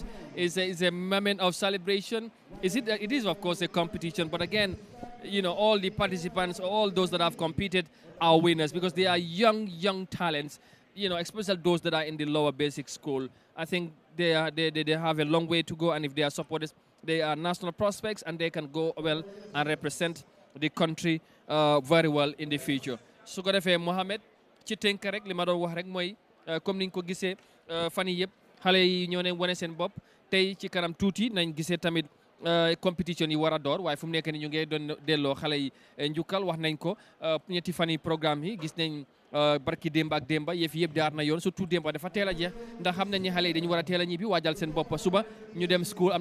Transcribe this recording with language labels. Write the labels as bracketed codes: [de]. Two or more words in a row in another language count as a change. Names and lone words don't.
[en] It's a moment of celebration. It is of course a competition, but again, all the participants, all those that have competed are winners because they are young talents. Especially those that are in the lower basic school. I think they have a long way to go, and if they are supported, they are national prospects, and they can go well and represent the country very well in the future. [wo] su ko defee Mohamed ci tënk rek li ma doon wax rek mooy comme niñ ko gisee fan yii yëpp xale yi ñoo ne wane seen bopp tey ci kanam tuuti nañ gisee tamit compétition yi war a door waaye fu mu nekk ni ñu ngi doon delloo xale yi njukkal wax nañ ko ñetti fan yi programme yi gis nañ barki démba ak démba yëf yëpp jaar na yoon surtout démba dafa teel a jeex ndax xam nañ ni xale yi dañu war a teel a ñibbi waajal seen bopp suba ñu dem school am